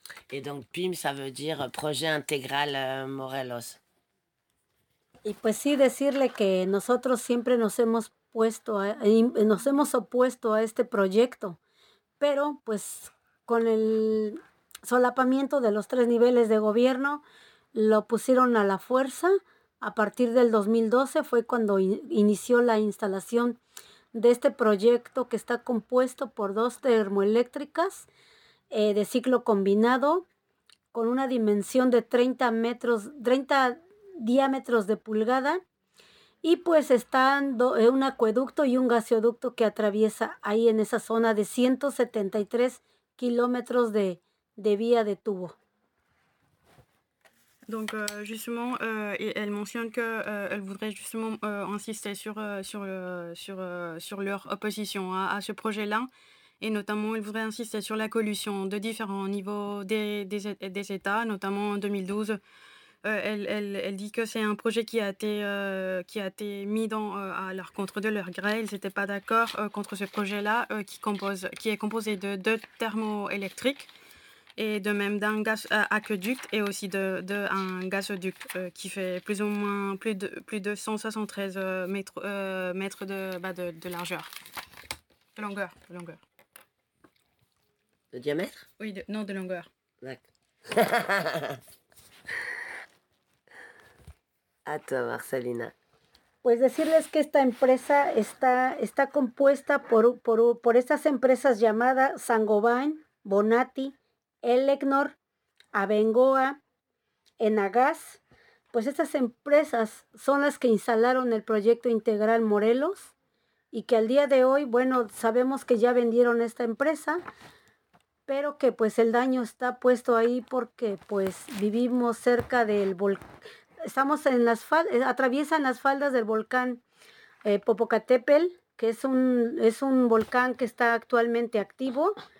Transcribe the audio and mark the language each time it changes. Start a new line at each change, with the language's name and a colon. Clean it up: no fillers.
French: Et donc PIM, ça veut dire Projet Intégral Morelos.
Spanish: Et pues sí, decirle que nosotros siempre nos hemos nos hemos opuesto a este proyecto, pero pues con el solapamiento de los tres niveles de gobierno lo pusieron a la fuerza. A partir del 2012 fue cuando inició la instalación de este proyecto, que está compuesto por dos termoeléctricas de ciclo combinado, con una dimensión de 30 diámetros de pulgada, y pues están un acueducto y un gaseoducto que atraviesa ahí en esa zona de 173 kilómetros de vía de tubo.
French: Donc justement, elle mentionne que elle voudrait justement insister sur leur opposition à ce projet-là, et notamment elle voudrait insister sur la collusion de différents niveaux des États, notamment en 2012. Elle dit que c'est un projet qui a été mis dans à leur contre de leur gré. Ils n'étaient pas d'accord contre ce projet-là qui est composé de deux thermoélectriques. Et de même d'un gaz aqueduct et aussi d'un gazoduc qui fait plus ou moins plus de 173 mètres de largeur. De longueur. De diamètre ? Oui, de longueur. D'accord. À toi, Marcelina.
Spanish: Pues decirles que esta empresa está compuesta por estas empresas llamadas Sangobain, Bonatti, Elecnor, Abengoa, Enagás. Pues estas empresas son las que instalaron el proyecto integral Morelos, y que al día de hoy, bueno, sabemos que ya vendieron esta empresa, pero que pues el daño está puesto ahí porque pues vivimos cerca del volcán, estamos en las faldas, atraviesan las faldas del volcán Popocatépetl, que es un volcán que está actualmente activo.